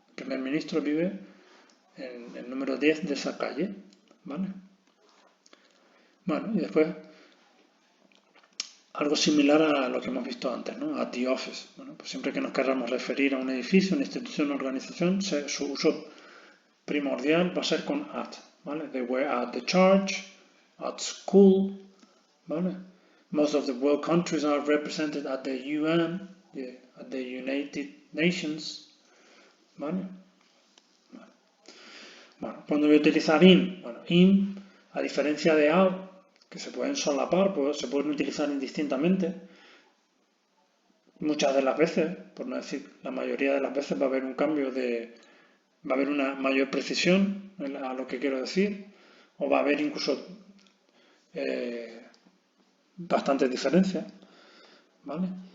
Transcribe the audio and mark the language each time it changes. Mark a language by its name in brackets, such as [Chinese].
[Spanish] El primer ministro vive en el número 10 de esa calle, ¿vale? Bueno, y después algo similar a lo que hemos visto antes, ¿no? [English] At the office. [Spanish] Bueno, pues siempre que nos queramos referir a un edificio, una institución, una organización, su uso primordial va a ser con at, ¿vale? [English] They were at the church, at school, [Spanish] ¿vale? [English] Most of the world countries are represented at the UN, at the United Nations, [Spanish] ¿vale? Bueno, cuando voy a utilizar in, bueno, in, a diferencia de out, que se pueden solapar, pues se pueden utilizar indistintamente. Muchas de las veces, por no decir la mayoría de las veces, va a haber un cambio va a haber una mayor precisión a lo que quiero decir, o va a haber incluso bastantes diferencias, ¿vale?